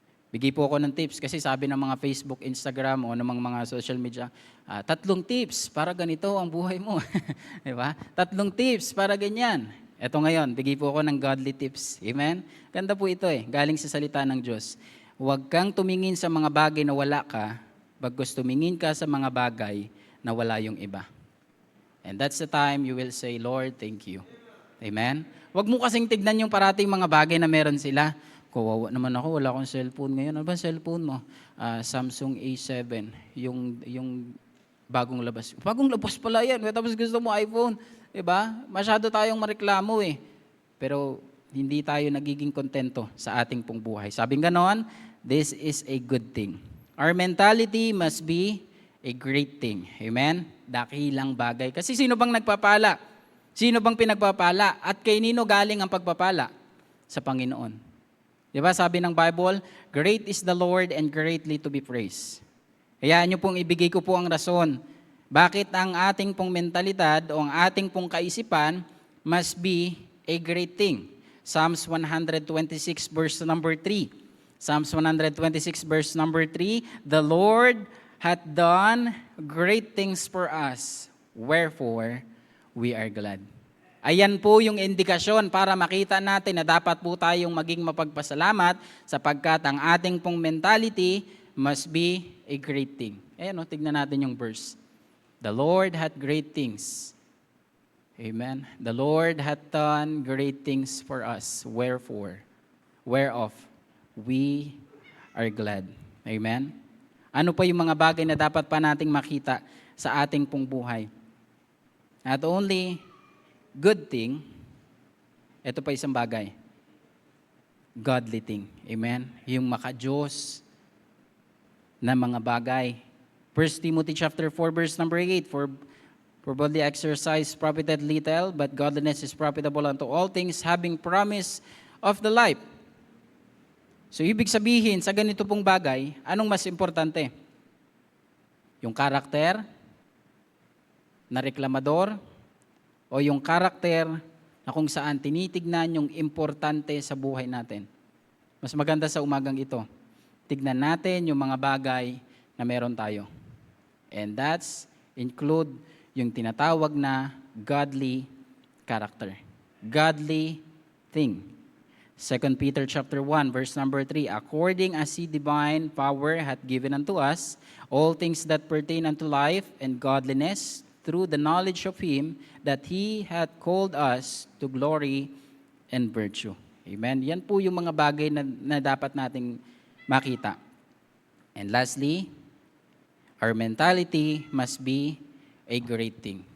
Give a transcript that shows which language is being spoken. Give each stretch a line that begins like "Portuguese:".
Filipino: Bigay po ako ng tips kasi sabi ng mga Facebook, Instagram o ng mga social media, 3 tips para ganito ang buhay mo. Diba? 3 tips para ganyan. Ito ngayon, bigay po ako ng godly tips. Amen? Ganda po ito galing sa salita ng Diyos. Huwag kang tumingin sa mga bagay na wala ka, bagkus tumingin ka sa mga bagay na wala yung iba.
English: And that's the time you will say, Lord, thank you. Amen?
Filipino: Huwag mo kasing tignan yung parating mga bagay na meron sila. Kawawa naman ako, wala akong cellphone ngayon. Ano ba cellphone mo? Samsung A7, yung bagong labas. Bagong labas pala yan. Tapos gusto mo iPhone. Diba? Masyado tayong mareklamo Pero hindi tayo nagiging kontento sa ating pong buhay. Sabing ganon,
English: this is a good thing. Our mentality must be a great thing.
Filipino: Amen? Dakilang bagay. Kasi sino bang nagpapala? Sino bang pinagpapala? At kay nino galing ang pagpapala? Sa Panginoon. Diba sabi ng Bible,
English: great is the Lord and greatly to be praised.
Filipino: Kaya nyo pong ibigay ko po ang rason. Bakit ang ating pong mentalidad o ang ating pong kaisipan
English: must be a great thing. Psalms 126 verse number 3. Psalms 126 verse number 3, the Lord hath done great things for us, wherefore we are glad.
Filipino: Ayan po yung indikasyon para makita natin na dapat po tayong maging mapagpasalamat sapagkat ang ating pong mentality
English: must be a great thing.
Filipino: Ayan tignan natin yung verse.
English: The Lord hath great things. Amen. The Lord hath done great things for us, whereof we are glad. Amen.
Filipino: Ano pa yung mga bagay na dapat pa nating makita sa ating pong buhay?
English: Not only good thing,
Filipino: ito pa isang bagay.
English: Godly thing. Amen?
Filipino: Yung maka-Diyos na mga bagay.
English: 1 Timothy chapter 4 verse number 8, For bodily exercise profited little, but godliness is profitable unto all things, having promise of the life.
Filipino: So ibig sabihin, sa ganito pong bagay, anong mas importante? Yung karakter na reklamador o yung karakter na kung saan tinitignan yung importante sa buhay natin? Mas maganda sa umagang ito, tignan natin yung mga bagay na meron tayo.
English: And that's include
Filipino: yung tinatawag na godly character.
English: Godly thing. 2 Peter chapter 1, verse number 3, according as His divine power hath given unto us all things that pertain unto life and godliness, through the knowledge of Him that He hath called us to glory and virtue. Amen?
Filipino: Yan po yung mga bagay na dapat nating makita.
English: And lastly, our mentality must be a great thing.